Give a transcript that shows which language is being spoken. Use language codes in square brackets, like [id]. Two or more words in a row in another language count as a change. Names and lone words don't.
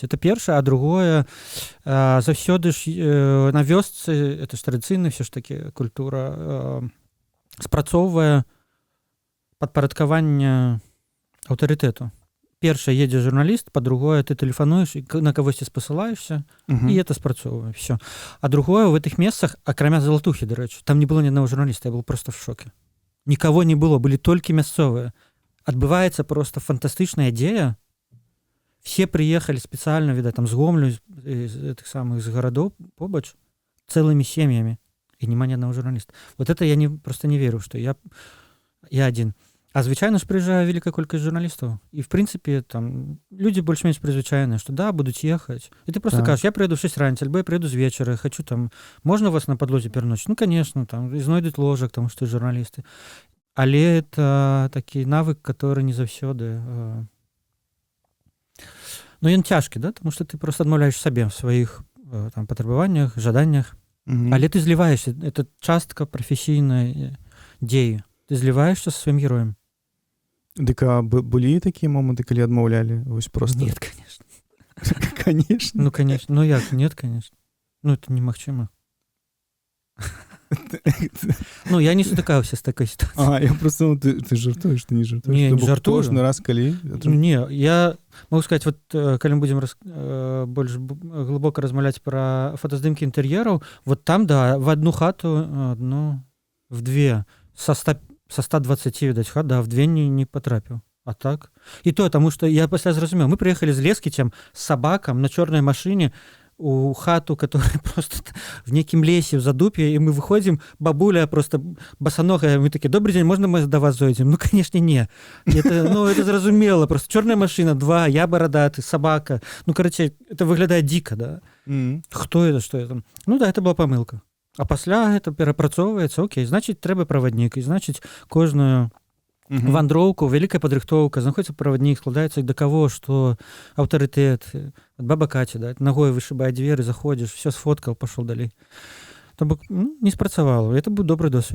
[be] Это першае, а другое, заўсёды ж на вёсцы, это ж традыцыйна все ж такі культура, спрацоўвае падпарадкаванне аўтарытэту. Першае, едзе журналіст, па-другое, ты тэлефануеш і на кагосьці спасылаешся, і это спрацоўвае. Все. А другое, в этих месцах, акрамя Залатухі, дарэчы, там не было ні аднаго журналіста, [ru] я был просто в шоке. Никого не было, [be] былі толькі мясцовыя. Адбываецца просто фантастычная дзея. Все приехали спецыяльна, відаць, там з Гомлю, з этих самых з гарадоў побач, цэлымі сем'ямі. І няма ні аднаго журналіста. [ru] Вот это я просто не верю, что я один. [be] А звычайна ж прыязджае вялікая колькасць журналістаў. І, в прынцыпе, там людзі больш-менш прызвычайныя, што да, будуць ехаць. І ты просто кажаш, я прыеду 6 раніцы, альбо я прыеду з вечара, хочу там, можна вас на падлозе пераночыць? Ну, конечно, там, і знойдуць ложак, таму што журналісты. Але это такі навык, [ru] который не [be] заўсёды... Ну, ён цяжкі, да? Таму што ты просто адмаўляеш сабе в сваіх там патрабаваннях, жаданнях. Але ты зліваешься, это частка прафесійнай дзеі. Ты зліваешься со сваім героем. Дык былі такія моманты, калі адмаўлялі? Вось просто. [ru] Нет, конечно. Конечно. Ну, конечно. Ну як? Нет, конечно. Ну, это немагчыма. [be] Ну, я не сутыкаўся з такой сітуацыяй. [ru] Я просто думал, [be] ты жартуеш, ты не жартуеш? Не, То не бок жартую. Кожны раз, калі... Не, [ru] я могу сказать, [be] вот калі мы будзем больш глыбока размаўляць пра фотаздымкі інтэр'ераў, вот там, да, в одну хату, в две, со 120, видать, хат, да, в две не потрапіў. А так? [ru] И то, потому что [be] я пасля зразумеў, [ru] мы приехали з Лескіцем с собакам на чорнай машине у хату, которая просто в некім лесе, в задупе, и мы выходим, бабуля просто босоногая, мы такие: добрый день, можно мы до вас зайдем? Ну, конечно, не. Это зразумела, просто черная машина, два, я бородатый, собака. Ну, короче, это выглядает дико, да? Кто это, что это? Ну да, это была помылка. [be] А пасля это перапрацоўваецца, окей, значит, трэба праваднік, і значит, кожную вандроўку, вялікая падрыхтоўка, знаходзіцца праваднік, складаецца да каго, што аўтарытэт, баба Каця, да, ногой вышыбае дзверы, заходзіш, все сфоткаў, пашоў далей. То бок не спрацавала. Это быў добры досвед.